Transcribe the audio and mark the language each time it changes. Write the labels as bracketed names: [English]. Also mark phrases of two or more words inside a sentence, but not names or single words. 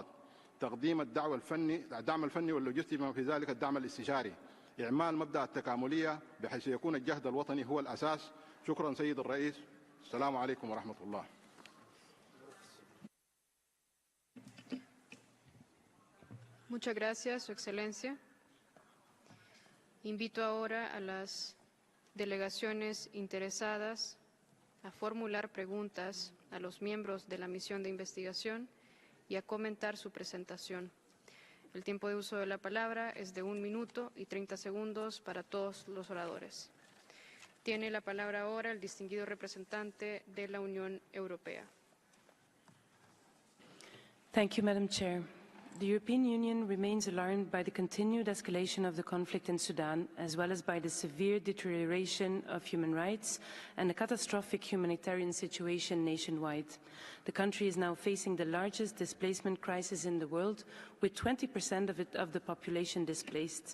[Arabic] تقديم الدعم الفني واللوجستي بما في ذلك الدعم الاستشاري. إعمال مبدأ التكاملية بحيث يكون الجهد الوطني هو الأساس. شكرا سيد الرئيس. السلام عليكم ورحمة الله. [Spanish] Muchas gracias, Su Excelencia. Invito ahora a las delegaciones interesadas a formular preguntas a los miembros de la misión de investigación y a comentar su presentación. El tiempo de uso de la palabra es de 1 minuto y 30 segundos para todos los oradores. Tiene la palabra ahora el distinguido representante de la Unión Europea. [English] Thank you, Madam Chair. The European Union remains alarmed by the continued escalation of the conflict in Sudan, as well as by the severe deterioration of human rights and a catastrophic humanitarian situation nationwide. The country is now facing the largest displacement crisis in the world, with 20% of the population displaced.